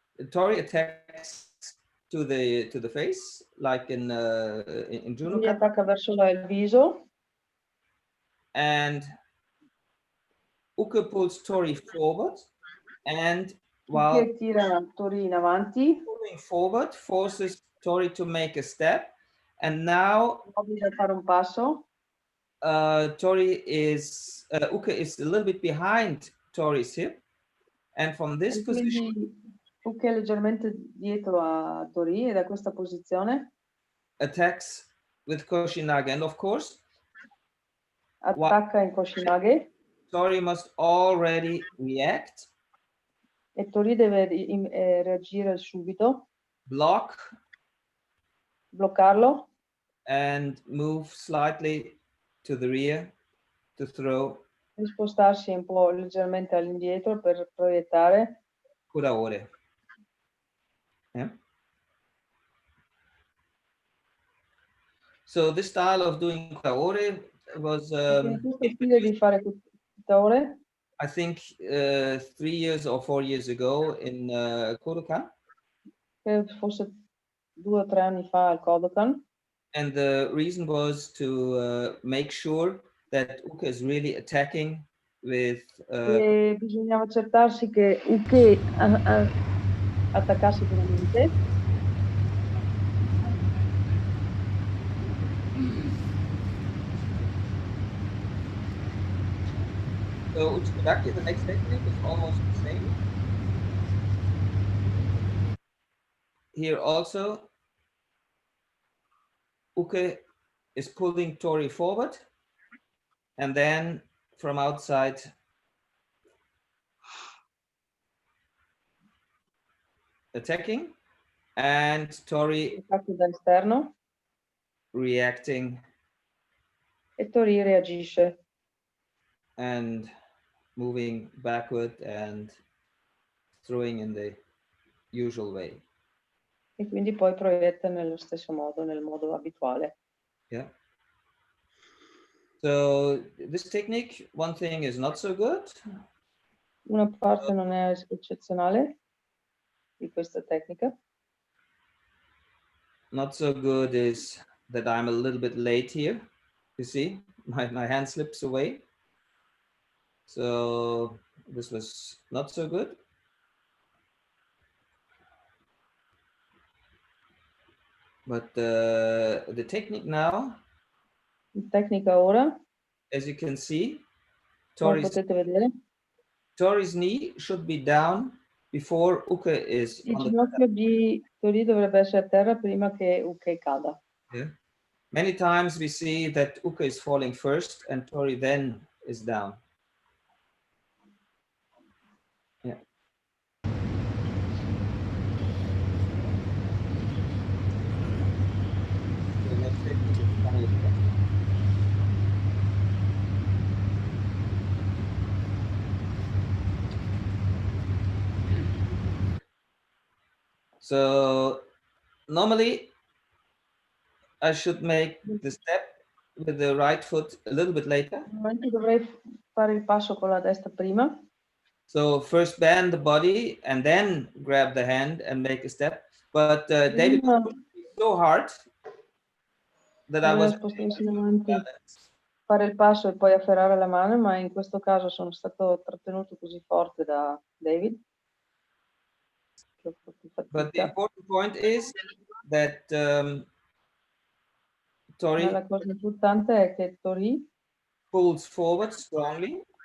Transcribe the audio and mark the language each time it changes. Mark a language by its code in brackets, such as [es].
[en] Tori attacks to the face, like in judo. [it] Lui attacca verso il viso. [en] And Uke pulls Tori forward, and while [it] tira Tori in avanti, [en] moving forward, forces Tori to make a step, and now [it] fare un passo. [en] Tori is Uke is a little bit behind Tori's hip, and from this position, [it] Uke è leggermente dietro a Tori, e da questa posizione [en] attacks with Koshinage, and of course [it] attacca in Koshinage. [en] Tori must already react. [it] E Tori deve reagire subito. Bloccarlo. [en] And move slightly to the rear to throw. [it] E spostarsi un po' leggermente all'indietro per proiettare. [en] Koda Ore. Yeah. So this style of doing Koda Ore was [it] questo stile di fare Koda Ore [en] I think 3 years or 4 years ago in Kodokan. [it] Forse 2 o 3 anni fa al Kodokan. [en] And the reason was to make sure that Uke is really attacking with. [it] E bisognava accertarsi che Uke attaccasse veramente. [en] So Uchikadaki, the next technique, is almost the same. Here also, Uke is pulling Tori forward, and then from outside, attacking, and Tori [it] da esterno. [en] Reacting. [it] E Tori reagisce. [en] And moving backward and throwing in the usual way. [it] E quindi poi proietta nello stesso modo, nel modo abituale. Yeah. [en] So this technique, one thing is not so good. [it] Una parte non è eccezionale di questa tecnica. [en] Not so good is that I'm a little bit late here. You see, my hand slips away. So this was not so good. But the technique now, [it] Tecnica ora, [en] as you can see, [it] come potete vedere, [en] Tori's knee should be down before Uke is [it] il [en] on the [it] ginocchio di Tori dovrebbe essere a terra prima che Uke cada. Yeah. [en] Many times we see that Uke is falling first and Tori then is down. Yeah. The next technique is coming again. So normally I should make the step with the right foot a little bit later. [it] Normalmente dovrei fare il passo con la destra prima. [en] So first bend the body and then grab the hand and make a step. But David was pushing me so hard that I was [it] spostarsi in avanti, fare il passo e poi afferrare la mano, ma in questo caso sono stato trattenuto così forte da David. [en] But the important point is that Tori, [it] la cosa importante è che Tori [en] pulls forward strongly.